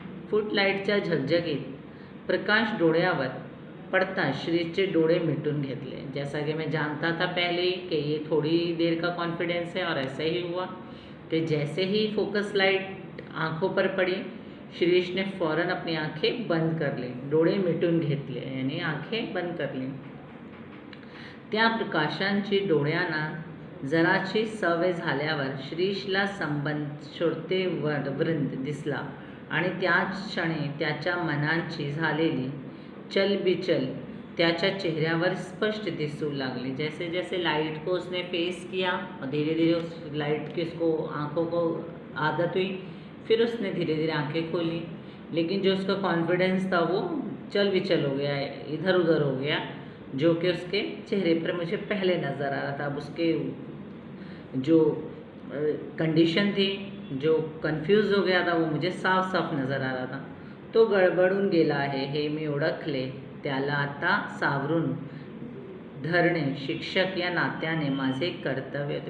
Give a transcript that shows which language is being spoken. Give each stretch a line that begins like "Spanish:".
Marathi: फुटलाईटच्या झगझगीत प्रकाश डोळ्यावर पड़ता श्रीषचे डोळे मिटून घेतले।
Hindi: जैसा कि मैं जानता था पहले ही कि ये थोड़ी देर का कॉन्फिडेंस है, और ऐसा ही हुआ कि जैसे ही फोकस लाइट आँखों पर पड़ी, श्रीष ने फ़ौरन अपनी आंखें बंद कर ली,
Marathi: डोळे मिटून घेतले,
Hindi: यानी आंखें बंद कर ली।
Marathi: त्या प्रकाशांची डोळ्यांना जराची सवय झाल्यावर श्रीषला श्रोते वृंद दिसला, आणि त्याच क्षणी त्याच्या मनाची झालेली चलबिचल त्याच्या चेहऱ्यावर स्पष्ट दिसू लागली।
Hindi: जैसे जैसे लाइट को उसने फेस किया और धीरे धीरे उस लाइट की उसको आँखों को आदत हुई, फिर उसने धीरे धीरे आंखें खोली, लेकिन जो उसका कॉन्फिडेंस था वो चल विचल हो गया, इधर उधर हो गया, जो कि उसके चेहरे पर मुझे पहले नज़र आ रहा था। अब उसके जो कंडीशन थी, जो कन्फ्यूज हो गया था, वो मुझे साफ साफ नज़र आ रहा था।
Marathi: तो गडबडून गेला आहे हे मी ओळखले, त्याला आता सावरून धरणे शिक्षक या नात्याने माझे कर्तव्य होते।